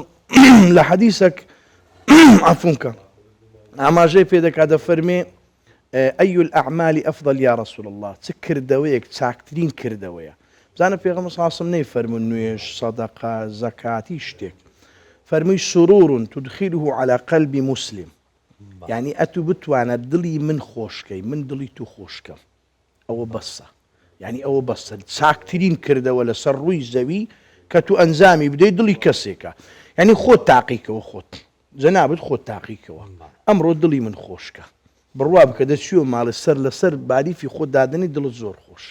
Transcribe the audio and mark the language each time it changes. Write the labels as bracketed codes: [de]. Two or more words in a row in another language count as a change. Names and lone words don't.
[ckb] لە حەدیثێک عەفوونکە ئاماژەی پێ دەکات دەفەرمێ [ar] ئەی الأعمال ئەفضل یا رسول الله [ckb] چ کردەوەیەک چاکترین کردەوەیە بزانە پێغەمبەر صلی [ar] الله عليه وسلم [ckb] نەیفەرموون نوێژ سەدەقە زەکاتی شتێک فەرمووی [ar] سرور تدخله على قلب مسلم [ckb] یعنی ئەتو بتوانە دڵی من خۆشکەی من دڵی تو خۆشکەم ئەوە بەسە یعنی ئەوە بەسە چاکترین کردەوە لەسەر ڕووی زەوی کە تو ئەنجامی بدەیت دڵی کەسێکە یعنی خۆت تاقیکەوە خۆت جەنابەت خۆت تاقیکەوە ئەمڕۆ دڵی من خۆشکە بڕوا بکە دەچیوە ماڵی سەر لەسەر باریفی خۆت دادنی دڵت زۆر خۆشە